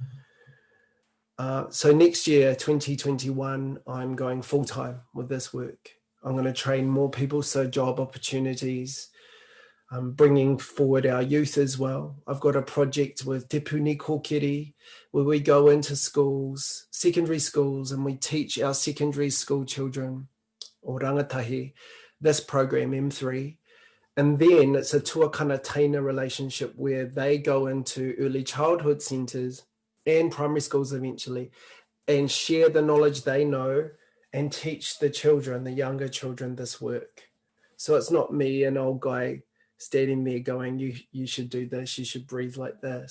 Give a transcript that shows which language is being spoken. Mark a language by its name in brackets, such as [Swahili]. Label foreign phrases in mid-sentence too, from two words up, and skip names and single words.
[English] So next year, 2021, I'm going full-time with this work. I'm going to train more people, so job opportunities. I'm bringing forward our youth as well. I've got a project with Te Puni Kōkiri where we go into schools, secondary schools, and we teach our secondary school children, [Māori] o rangatahi, [English] this program, M3. And then it's a [Māori] tuakana taina [English] relationship where they go into early childhood centres and primary schools eventually and share the knowledge they know and teach the children, the younger children, this work. So it's not me, an old guy, standing there going, you should do this, you should breathe like this.